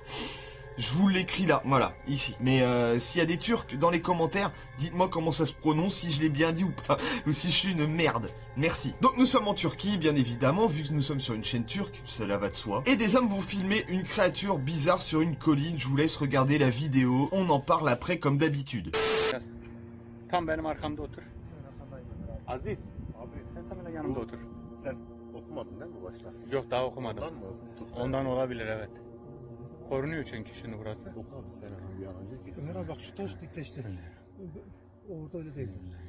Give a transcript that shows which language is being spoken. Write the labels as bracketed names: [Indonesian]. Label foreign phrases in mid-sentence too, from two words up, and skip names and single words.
[French] Je vous l'écris là, voilà, ici. Mais s'il y a des Turcs dans les commentaires, dites-moi comment ça se prononce, si je l'ai bien dit ou pas, ou si je suis une merde. Merci. Donc nous sommes en Turquie, bien évidemment, vu que nous sommes sur une chaîne turque, cela va de soi. Et des hommes vont filmer une créature bizarre sur une colline, je vous laisse regarder la vidéo, on en parle après comme d'habitude. [Turkish] Tam benim arkamda otur. Aziz. Abi Sen de yanımda otur. sen okumadın değil mi başta? Yok daha okumadım. Ondan mı tuttun? Ondan olabilir evet. Korunuyor çünkü şimdi burası. Oku abi sen bir an önce ki. Ömer abi bak şu taş dikleştir. Orada öyle değil.